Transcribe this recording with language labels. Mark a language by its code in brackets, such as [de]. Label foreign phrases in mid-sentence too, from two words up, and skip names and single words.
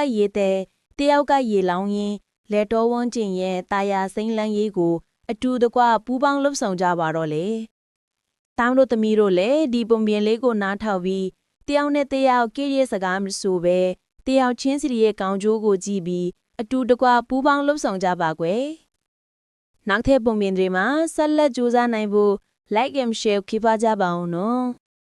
[my] ရေတဲ့တယောက်ကရေလောင်းရင်းလက်တော်ဝန်းကျင်ရဲ့တာယာစိမ့်လန်းရေးကိုအတူတကွပူးပေါင်းလှုပ်ဆောင်ကြပါတော့လေ။တောင်းတို့သမီးတို့လည်းဒီပုံပြင်လေးကိုနားထောင်ပြီးတယောက်နဲ့တယောက်ကိရိစကားမဆိုပဲတယောက်ချင်းစီရဲ့ကောင်းကျိုးကိုကြည့်ပြီးအတူတကွပူးပေါင်းလှုပ်ဆောင်ကြပါကွယ်။နောက်ထပ်ပုံပြင်တွေမှာဆက်လက်ကြိုးစားနိုင်ဖို့ [en] like and share [my] ခိပါကြပါအောင်နော်။